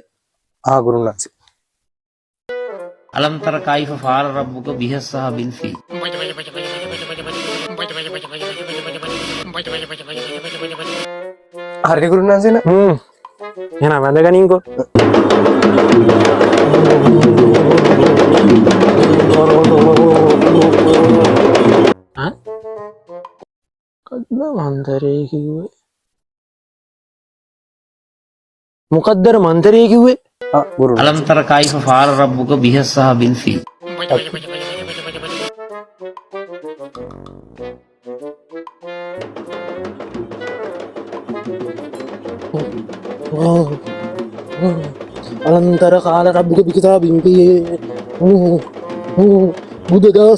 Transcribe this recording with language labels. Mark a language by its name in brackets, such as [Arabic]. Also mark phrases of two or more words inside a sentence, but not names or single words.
[Sinhala] ගුරුනාන්සේ. [Arabic] ألم تر كيف فعل ربك بأصحاب الفيل [Sinhala] හරි ගුරුනාන්සේ නේ. එහෙනම් වැඳගනින්කෝ. මොකක්ද අර මන්තරේ කිව්වේ? ගුරුනාන්සේ. [Arabic] ألم تر كيف فعل ربك بأصحاب الفيل අලන්තර කාල රබ්බුක පිකසා බිම්පියේ බුදදස්